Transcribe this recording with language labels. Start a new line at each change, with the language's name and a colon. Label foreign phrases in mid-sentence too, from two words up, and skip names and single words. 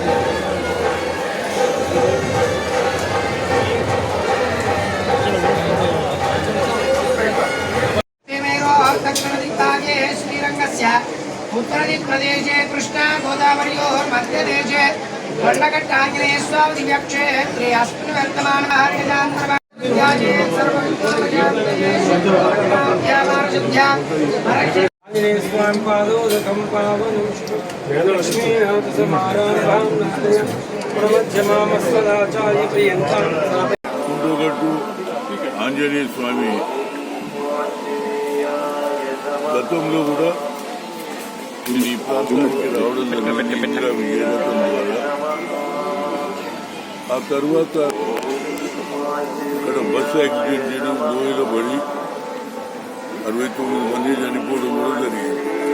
Sanskrit: శ్రీరంగస్య उत्तरदिक्प्रदेशे कृष्णा गोदावर्योर्मध्यदेशे वल्लघट्टाग्नेय स्वादिव्यक्षेत्रे अस्मिन् वर्तमानः आंजनेय स्वामी पादोदकं पावनं लक्ष्मीनाथ समारम्भां प्रमध्यमामस्मदाचार्य पर्यन्तां
Telugu: కుండగట్టు ఆంజనేయ స్వామి గతంలో కూడా ఈ ప్రాంతానికి రావడం జరిగింది విజయరథం ద్వారా. ఆ తర్వాత ఇక్కడ బస్సు యాక్సిడెంట్ చేయడం, లోయలో పడి 69 మంది చనిపోవడం కూడా జరిగింది.